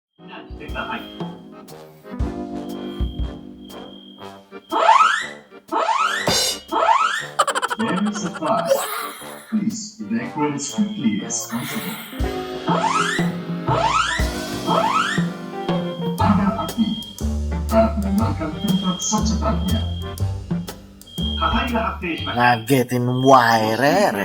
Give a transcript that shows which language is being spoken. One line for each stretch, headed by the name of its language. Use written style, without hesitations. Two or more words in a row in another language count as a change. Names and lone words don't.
English: してください。Very surprised. Please evacuate as quickly as possible.
Indonesian: Ada api. Harap meninggalkan tempat secepatnya.
Japanese: 火災が発生しました。
Sundanese: Ngagetin wae Rere.